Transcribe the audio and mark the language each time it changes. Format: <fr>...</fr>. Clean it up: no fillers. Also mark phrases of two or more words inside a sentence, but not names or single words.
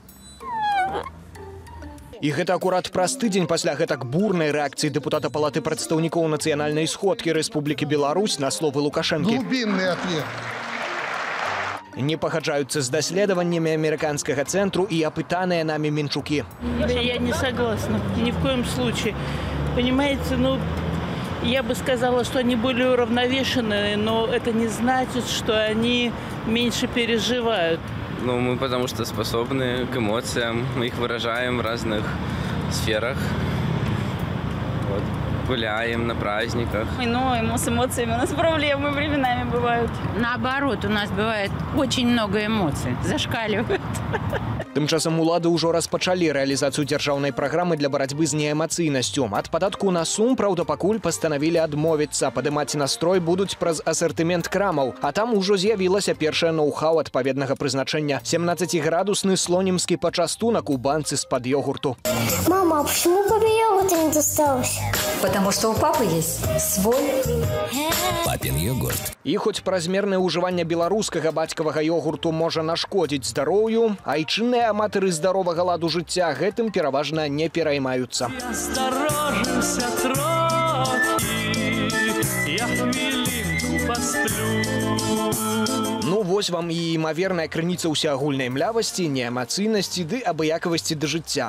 <be>І гэта акурат праз тыдзень пасля гэтак бурнай рэакцыі дэпутата Палаты прадстаўнікоў нацыянальнай сходкі Рэспублікі Беларусь на словы Лукашэнкі. Глубінны ответ. Не пагаджаюцца з даследаваннямі амерыканскага цэнтру і апытаныя намі Менчукі.</be> <ru>Я не согласна, ни в коем случае. Понимаете, ну... Я бы сказала, что они более уравновешенные, но это не значит, что они меньше переживают. Ну, мы потому что способны к эмоциям, мы их выражаем в разных сферах. Вот. Гуляем на праздниках. Ну, с эмоциями у нас проблемы временами бывают. Наоборот, у нас бывает очень много эмоций, зашкаливают.</ru> <be>Тым часам улады ўжо распачалі рэалізацыю дзяржаўнай праграмы для барацьбы з неэмацыйнасцю. Ад падатку на сум, праўда, пакуль пастанавілі адмовіцца. Падымаць настрой будуць праз асартымент крамаў. А там ужо з'явілася першая ноу-хау адпаведнага прызначэння. 17-градусны слонімскі пачастунак у банцы з-пад йогурту.</be> <ru>Мама, а почему папе йогурта не досталось? Потому что у папы есть свой папин йогурт.</ru> <be>І хоць празмернае ўжыванне беларускага бацькавага йогурту можа нашкодзіць здароўю, айчынныя аматары здаровага ладу жыцця гэтым пераважна не пераймаюцца. Ну вось вам і імаверная крыніца ўсеагульнай млявасці, неэмацыйнасці ды абыякавасці да жыцця.</be>